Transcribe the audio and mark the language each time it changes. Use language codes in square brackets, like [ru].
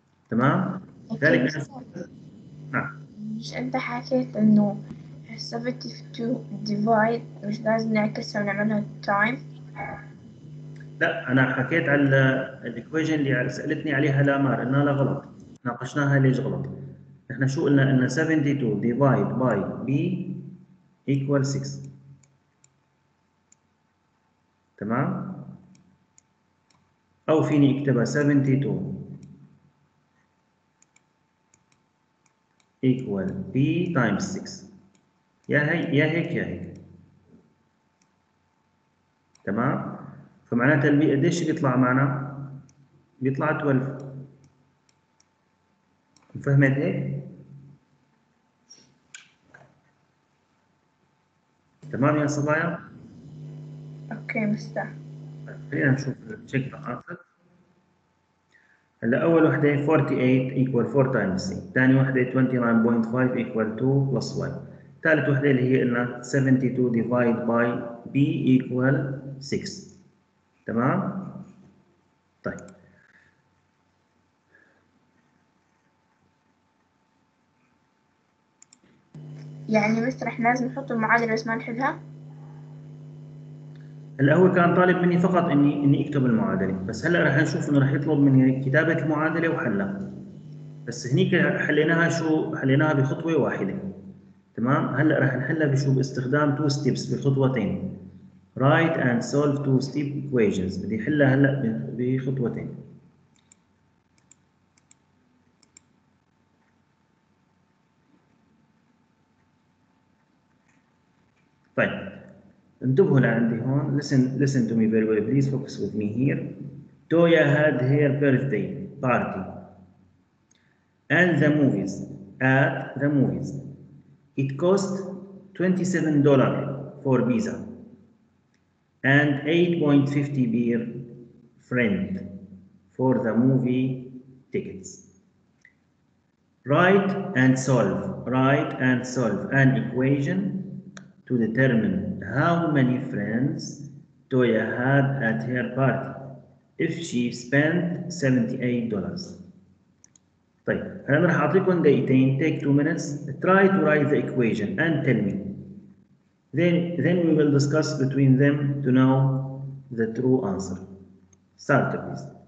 [ar] تمام؟ ذلك نعم. مش انت حكيت انه [en] 72 divide [ar] مش لازم نعكسها ونعملها time؟ لا انا حكيت على الايكويشن اللي سالتني عليها لامار انها لا غلط. ناقشناها ليش غلط. احنا شو قلنا؟ ان [en] 72 divide by b equal 6. [ar] تمام؟ أو فيني أكتبها [en] 72 equal B times 6 [ar] يا هيك يا هيك. تمام؟ فمعناتها البي قديش بيطلع معنا؟ بيطلع 12. فهمت هيك؟ تمام يا صبايا؟ اوكي مستر. خلينا نشوف [en] check the answer. [ar] هلا أول وحدة [en] 48 equal 4 times C. [ar] ثاني وحدة [en] 29.5 equal 2 plus 1. [ar] ثالث وحدة اللي هي قلنا [en] 72 divide by B equal 6. [ar] تمام؟ طيب. يعني مستر احنا لازم نحط المعادلة بس ما نحلها؟ هلا هو كان طالب مني فقط اني اكتب المعادله، بس هلا رح نشوف انه رح يطلب مني كتابه المعادله وحلها. بس هنيك حليناها بخطوه واحده. تمام؟ هلا رح نحلها باستخدام 2 ستيبس بخطوتين. [en] write and solve 2 step equations. [ar] بدي احلها هلا بخطوتين. طيب انتبهوا لعندي هون. [en] listen to me very well, please focus with me here. Toya had her birthday party and the movies. It cost $27 for pizza and $8.50 per friend for the movie tickets. Write and solve an equation to determine how many friends Toya had at her party if she spent $78. [ar] طيب أنا راح أعطيكم دقيقتين. [en] Take 2 minutes. Try to write the equation and tell me. Then we will discuss between them to know the true answer. Start, please.